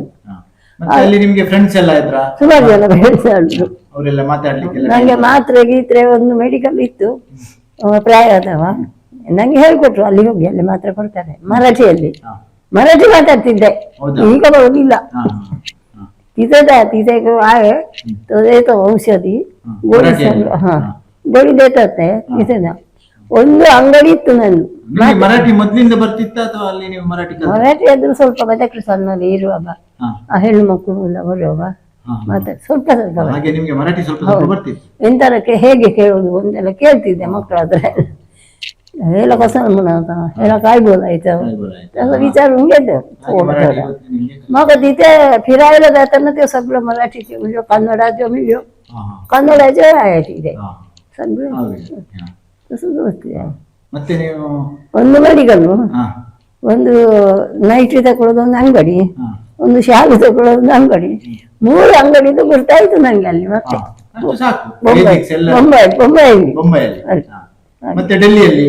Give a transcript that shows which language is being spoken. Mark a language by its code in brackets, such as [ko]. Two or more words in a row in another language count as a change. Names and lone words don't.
[kn] ಮತ್ತೆ ಅಲ್ಲಿ ನಿಮ್ಗೆ ಫ್ರೆಂಡ್ಸ್ ಎಲ್ಲ ಇದ್ರಾ? ಸುಮಾರು ಜನ ಹೇಳಿದ್ರು. ಅವರೆಲ್ಲ ಮಾತಾಡ್ಲಿಕ್ಕೆ? ನಂಗೆ ಮಾತ್ರೆ ಗೀತ್ರೆ ಒಂದು ಮೆಡಿಕಲ್ ಇತ್ತು, ಪ್ರಾಯ ಆದವ ನಂಗೆ ಹೇಳ್ಕೊಟ್ರು ಅಲ್ಲಿ ಹೋಗಿ ಅಲ್ಲಿ ಮಾತ್ರೆ ಕೊಡ್ತಾರೆ ಮರಾಠಿಯಲ್ಲಿ. ಮರಾಠಿ ಮಾತಾಡ್ತಿದ್ದೆ, ಈಗ ಬರೋದಿಲ್ಲ. [mr] तिथे आहे तो देतो औषधी गोळी. गोळी देतात ते तिथे ना. [kn] ಒಂದು ಅಂಗಡಿ ಇತ್ತು ನಂದು. ಮರಾಠಿ ಮೊದ್ಲಿಂದ ಬರ್ತಿತ್ತ ಅಥವಾ ಅಲ್ಲಿ ನೀವು ಮರಾಠಿ ಆದ್ರೂ ಸ್ವಲ್ಪ ಬದಕ್ಕೆ ಸಣ್ಣಲ್ಲಿ ಇರುವಾಗ ಆ ಹೆಣ್ಣು ಮಕ್ಕಳು ಎಲ್ಲ ಬರುವಾಗ ಮತ್ತೆ ಸ್ವಲ್ಪ ಸ್ವಲ್ಪ ಹಾಗೆ ನಿಮ್ಗೆ ಮರಾಠಿ ಸ್ವಲ್ಪ ಸ್ವಲ್ಪ ಬರ್ತಿತ್ತು. ಎಂತರಕ್ಕೆ ಹೇಗೆ ಕೇಳುದು ಅಂತೆಲ್ಲ ಕೇಳ್ತಿದ್ದೆ ಮಕ್ಕಳ ಹತ್ರ. [mr] ह्याला कसं म्हणा, ह्याला काय बोलायचं त्याचा विचार होऊन घेतो. मग तिथे फिरायला जाताना ते सगळं मराठीचे म्हणजे कन्नडाचे मिळो, कन्नडाचे आहे तिथे सगळं तसंच गोष्टी आहे. [kn] ಮತ್ತೆ ನೀವು ಒಂದು ಮೆಡಿಕಲ್, ಒಂದು ನೈಟಿ ತಗೊಳ್ಳೋದು ಒಂದು ಅಂಗಡಿ, ಒಂದು ಶಾಲು ತಗೊಳ್ಳೋದು ಅಂಗಡಿ, 3 ಅಂಗಡಿದು ಗೊತ್ತಾಯ್ತು ನಂಗೆ ಅಲ್ಲಿ. ಮತ್ತೆ ಬೊಂಬೈಯಲ್ಲಿ. ಮತ್ತೆ ಡೆಲ್ಲಿಯಲ್ಲಿ?